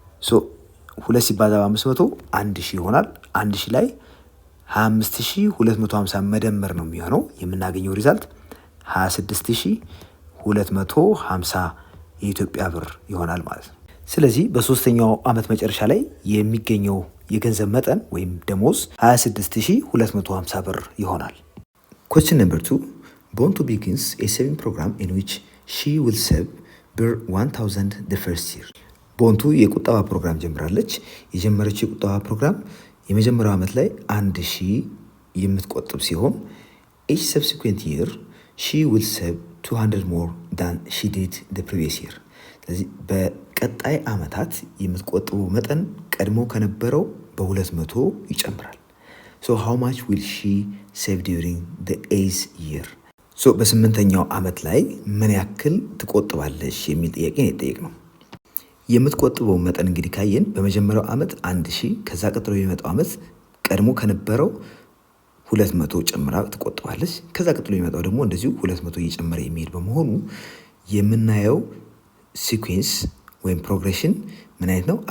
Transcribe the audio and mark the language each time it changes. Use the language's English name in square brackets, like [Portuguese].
[Amharic] ሶ 2 ሲባዛ በ500 1000 ይሆናል። 1000 ላይ 25250 መደመር ነው የሚሆነው። የምናገኘው ሪዛልት 26250 የኢትዮጵያ ብር ይሆናል ማለት ነው። ስለዚህ በሶስተኛው አመት መጨረሻ ላይ የሚገኘው የገንዘብ መጠን ወይም ደሞዝ 26250 ብር ይሆናል። [English] Question number 2. Bontu begins a saving program in which she will save [Amharic] ብር 1000 [English] the first year። [Amharic] ቦንቱ የቁጠባ ፕሮግራም ጀምራለች። የጀመረችው የቁጠባ ፕሮግራም የመጀመሪያው ዓመት ላይ 1000 የምትቆጥብ ሲሆን [English] each subsequent year she will save 200 more than she did the previous year። [Amharic] ስለዚህ በቀጣይ ዓመታት የምትቆጥበው መጠን ቀድሞ ከነበረው በ200 ይጨምራል። [English] so how much will she save during the 8th year? [Amharic] so በስምንተኛው ዓመት ላይ ምን ያክል ትቆጥባለች የሚል ጥያቄ ነው የጠየቅነው። የምትቆጥበው መጠን እንግዲህ ካየን በመጀመሪያው ዓመት 1000 ከዛ ቀጥሎ የሚመጣው ዓመት ቀድሞ ከነበረው 200 ጨምራ ትቆጥባለች። ከዛ ቀጥሎ የሚመጣው ደግሞ እንደዚሁ 200 እየጨመረ የሚሄድ በመሆኑ የምናየው ሲኩዌንስ ወይም ፕሮግሬሽን ምን አይነት ነው?